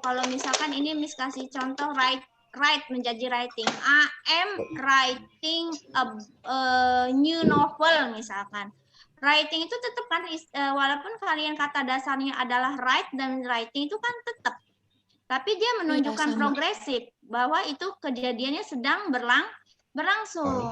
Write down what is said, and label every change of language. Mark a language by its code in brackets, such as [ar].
[id] Kalau misalkan ini Miss kasih contoh write menjadi writing. [en] I am writing a new novel [id] misalkan. Writing itu tetap kan, walaupun kalian kata dasarnya adalah write dan writing itu kan tetap. Tapi dia menunjukkan progresif, bahwa itu kejadiannya sedang berlangsung.